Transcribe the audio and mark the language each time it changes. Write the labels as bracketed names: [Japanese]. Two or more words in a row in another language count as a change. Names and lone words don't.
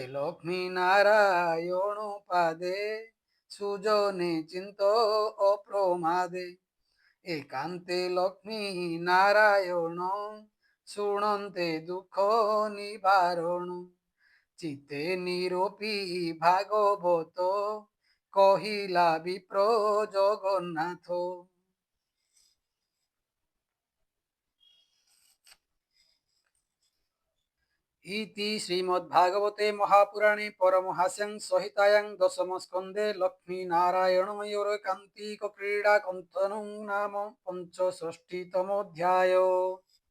[Odia] ଲକ୍ଷ୍ମୀ ନାରାୟଣ ପାଦେ ସୁଜନେ ଚିନ୍ତ ଅପ୍ରମାଦେ ଏକାନ୍ତେ ଲକ୍ଷ୍ମୀ ନାରାୟଣ ଶୁଣନ୍ତେ ଦୁଃଖ ନିବାରଣ ଚିତେ ନିରୋପି ଭାଗବତ କହିଲା ବିପ୍ର ଜଗନ୍ନାଥ [Sanskrit] इति श्रीमद्भागवते महापुराणे परमहास्यां संहितायां दशमस्कन्धे लक्ष्मीनारायणमयोरेकान्तिकक्रीडाकथनं नाम 65तमोऽध्यायः।